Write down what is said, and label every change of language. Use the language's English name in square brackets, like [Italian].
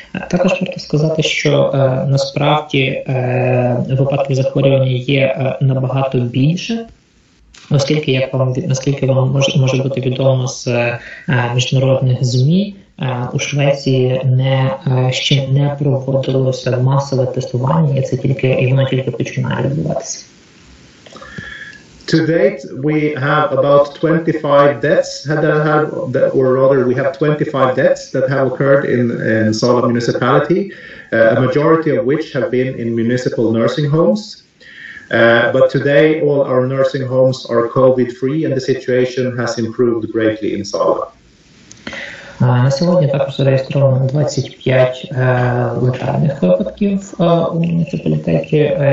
[Ukrainian] Також варто сказати, що насправді випадків захворювання є набагато більше, оскільки, наскільки вам може бути відомо з міжнародних ЗМІ, у Швеції ще не проводилося масове тестування, і воно тільки починає відбуватися. [English] To date, we have about 25 deaths we have 25 deaths that have occurred in Sala municipality, a majority of which have been in municipal nursing homes. But today, all our nursing homes are COVID-free, and the situation has improved greatly in Sala. [Ukrainian] На сьогодні також зареєстровано 25 летальних випадків у муніципалітеті.